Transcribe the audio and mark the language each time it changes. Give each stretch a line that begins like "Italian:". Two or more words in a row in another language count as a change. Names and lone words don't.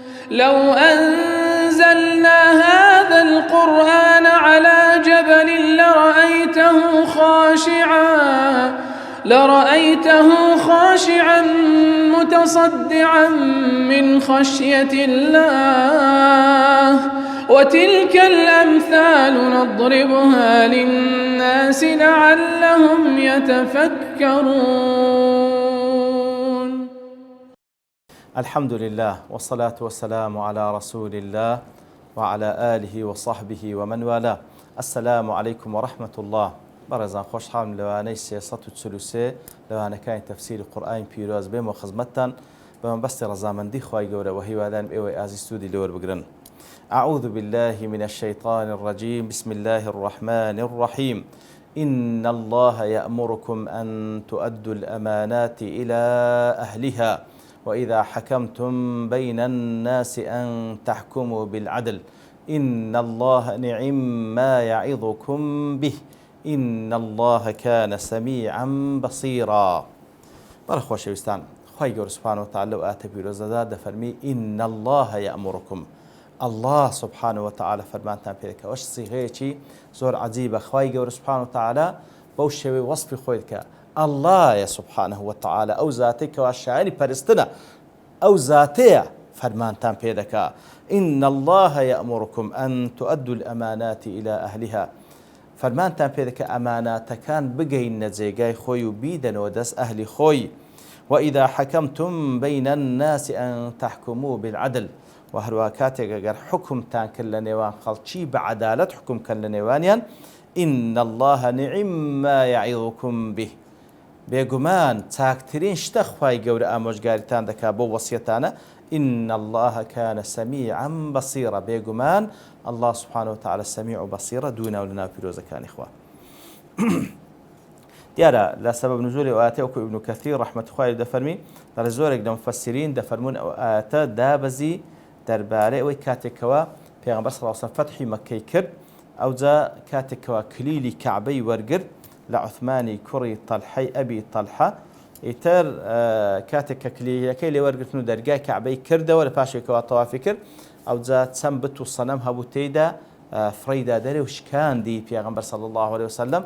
Arabic: لو أنزلنا هذا القرآن على جبل لرأيته خاشعا متصدعا من خشية الله وتلك الأمثال نضربها للناس لعلهم يتفكرون. الحمد لله والصلاة والسلام على رسول الله وعلى آله وصحبه ومن والاه. السلام عليكم ورحمة الله.
Central Kurdish: بەڕێزان خۆشحاڵم لەوانەی 343 لەوانەکانی تەفسیری قورئانی پیرۆز بێم و خزمەتتان بە مەبەستی ڕەزامەندی خوای گەورە و هیوادارم ئێوەی ئازیز سوودی لێوەربگرن.
Arabic: أعوذ بالله من الشيطان الرجيم. بسم الله الرحمن الرحيم. إن الله يأمركم أن تؤدوا الأمانات إلى أهلها وإذا حكمتم بين الناس أن تحكموا بالعدل إن الله نعم ما يعظكم به إن الله كان سميعا بصيرا.
Central Kurdish: بەڕە خۆشەویستان، خوای گەورە
Arabic: سوبحانەهو وتەعالە
Central Kurdish: لەو ئاەتە پیرۆزەدا دەفەرمی
Arabic: إن الله يأمركم. الله سبحانه وتعالى
Central Kurdish: فەرمانتان پێ دەکات. ئەوش سیغەیەکی زۆر عەجیبە. خوای گەورە
Arabic: سوبحانەهو وتەعالە
Central Kurdish: بەو شێوەی وەسفی خۆی دەکات.
Arabic: الله سبحانه وتعالى
Central Kurdish: ئەو زاتەی کەوا شایەنی پەرستنە، ئەو زاتەیە فەرمانتان پێ دەکات.
Arabic: إن الله يأمركم أن تؤدوا الأمانات إلى أهلها.
Central Kurdish: فەرمانتان پێ دەکات ئەماناتەکان بگەینە جێگای خۆی و بیدەنەوە دەست ئەهلی خۆی.
Arabic: وإذا حكمتم بين الناس أن تحكموا بالعدل.
Central Kurdish: وهروە کاتێک ئەگەر حکمتان کرد لە نێوان خەڵکی بە عەدالەت حکمکەن لە نێوانیان.
Arabic: إن الله نعم ما يعظكم به.
Central Kurdish: بێگومان چاکترین شتە خوای گەورە ئامۆژگاریتان دەکات بۆ وەسیەتانە.
Arabic: إن الله كان سميعا بصيرا.
Central Kurdish: بێگومان
Arabic: الله سبحانه وتعالى سميع وبصيرة
Central Kurdish: دوونا و لەناو پیرۆزەکانی خوا. دیارە لە سەبەب نزولی ئەو ئاەتە وەکو ئیبن کەثیر ڕەحمەتی خوای دەفەرمی لە زۆرێک لە مفەسرین دەفەرمون ئەو ئاەتە دابەزی دەربارەی ئەوەی کاتێکەوە پێغەمبەر
Arabic: صلی الله علیه وسلم
Central Kurdish: فەتحی مەککەی کرد، ئەوجا کاتێکەوە کلیلی کەعبەی وەرگرت لە عوثمانی کوڕی تەلحەی ئەبی تەلحە، ئیتر کاتێک کە کلیلەکەی لێ وەرگرتن و دەرگای کەعبەی کردەوە لە پاشێکەوە تەوافی کرد، ئەوجا چەند بت و سەنەم هەبوو تێیدا فڕیدا دەرێ و شکاندی پێغەمبەر
Arabic: صلی الله علیه وسلم.